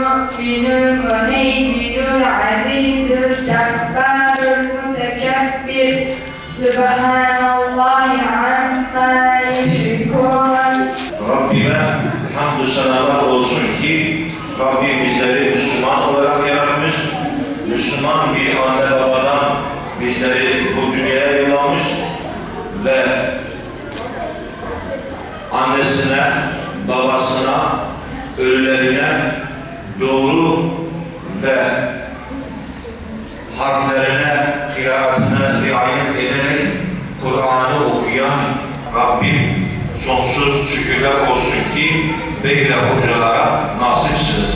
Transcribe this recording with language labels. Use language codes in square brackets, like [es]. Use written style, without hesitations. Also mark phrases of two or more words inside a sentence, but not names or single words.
[ar] المؤمن المهيمن العزيز الجبار المتكبر سبحان الله عما يشركون. [tr] Rabbime hamdü senalar olsun ki Rabbim bizleri Müslüman olarak yaratmış, Müslüman bir anne babadan bizleri bu dünyaya yollamış ve annesine, babasına, ölülerine doğru ve harflerine, kıraatine riayet ederek Kur'an'ı okuyan Rabbim sonsuz şükürler olsun ki böyle hocalara nasipsiniz.